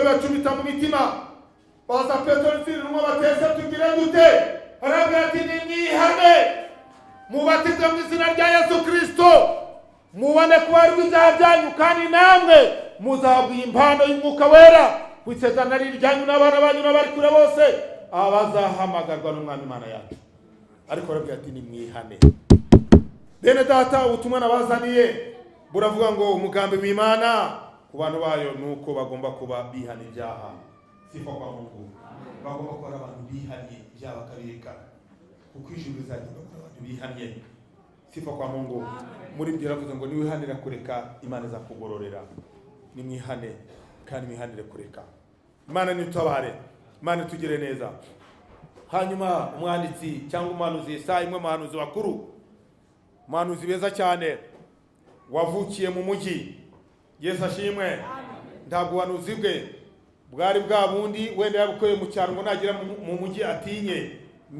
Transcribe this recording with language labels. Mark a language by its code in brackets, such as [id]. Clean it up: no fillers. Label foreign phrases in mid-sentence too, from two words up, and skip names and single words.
[rw] bibacumita mu mitima baza Petero n'intumwa batese tugire dute arabwira ati nimwihane mubatizwe mu izina rya Yesu Kristo mubone kubarwa ibyaha byanyu kandi namwe muzahabwa impano y'Umwuka Wera kwisezerana ryanyu n'abana banyu n'abari kure bose abazahamagarwa n'Umwami Imana yacu ariko arabwira ati nimwihane bene data ubutumwa nabazaniye buravuga ngo umugambi w'Imana ku bantu bayo nuko bagomba kuba bihana ibyaha [sw] sifa kwa Mungu [rw] bagomba kuba abantu bihanye ibyaha bakabireka kuko ijuru rizagenda abantu bihanye [sw] sifa kwa Mungu [rw] muri byo ravuze ngo niwihanira kureka Imana izakugororera nimwihane kandi mwihanire kureka Imana nitabare Imana tugire neza hanyuma umwanditsi cyangwa umuhanuzi Yesaya imwe muhanuzi wakuru umuhanuzi beza cyane wavukiye mu mujyi Yesu ashimwe ntabwo ubuhanuzi bwe bwari bwa bundi wenda yabukoye mu cyaro ngo nagira mu mujyi atinye ni